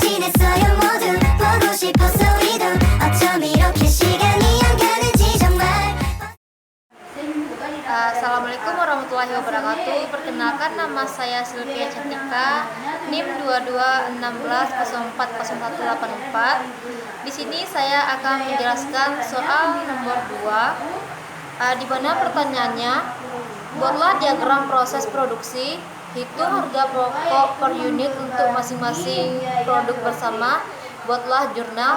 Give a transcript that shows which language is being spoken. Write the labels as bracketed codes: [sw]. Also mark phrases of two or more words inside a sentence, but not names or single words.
[ko] 있어요 모두 보고 싶었어 이도 어쩜 이렇게 시간이 안 가는지 정말. [ar] السلام عليكم ورحمة الله وبركاته. [id] Perkenalkan, nama saya Sylvia Cantika, NIM 2216040184. Di sini saya akan menjelaskan soal nomor 2, di mana pertanyaannya, buatlah diagram proses produksi, hitung harga pokok per unit untuk masing-masing produk bersama, buatlah jurnal.